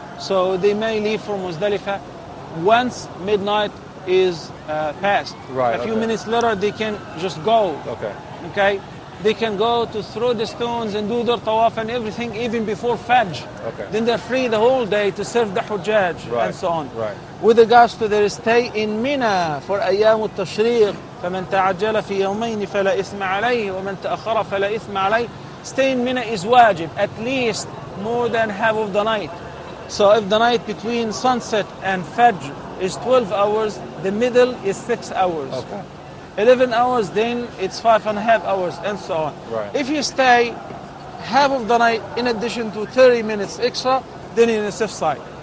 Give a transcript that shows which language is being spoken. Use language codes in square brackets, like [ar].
[en] So they may leave for Muzdalifah once midnight is passed. A few minutes later, they can just go. Okay. They can go to throw the stones and do their tawaf and everything even before Fajr. Then they're free the whole day to serve the hujjaj and so on. With regards to their stay in Mina for [ar] أيام التشريق فمن تعجل في يومين فلا إثم عليه ومن تأخر فلا إثم عليه. [en] Stay in Mina is wajib, at least more than half of the night. So if the night between sunset and Fajr is 12 hours. The middle is 6 hours. Okay. 11 hours, then it's 5.5 hours, and so on. Right. If you stay half of the night in addition to 30 minutes extra, then you're in a safe side.